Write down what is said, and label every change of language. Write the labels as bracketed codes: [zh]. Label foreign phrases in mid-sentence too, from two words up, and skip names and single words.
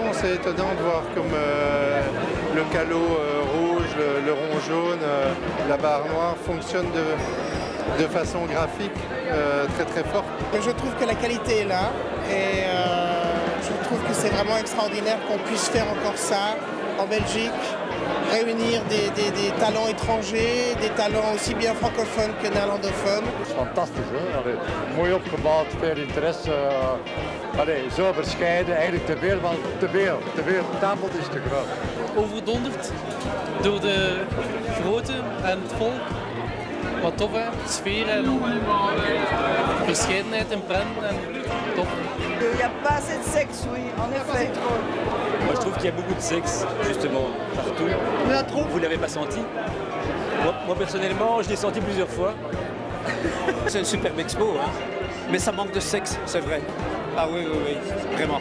[fr] C'est étonnant de voir comme le calot rouge, le rond jaune, la barre noire fonctionnent de façon graphique très très forte. Je trouve que la qualité est là et je trouve que c'est vraiment extraordinaire qu'on puisse faire encore ça en Belgique. Réunir des talents étrangers, des talents aussi bien francophones que néerlandophones. [nl] Het is fantastisch, hè? Allee, mooi opgebouwd, veel interesse. Zo verscheiden, eigenlijk te veel. Het aanbod is te groot. Overdonderd door de grootte en het volk. Wat tof hè, sfeer en verscheidenheid en prenten en top. [fr] Il n'y a pas assez de sexe, oui, en effet. Moi je trouve qu'il y a beaucoup de sexe, justement, partout. On a trop. Vous l'avez pas senti? Moi personnellement, je l'ai senti plusieurs fois. C'est une superbe expo, hein. Mais ça manque de sexe, c'est vrai. Ah oui, vraiment.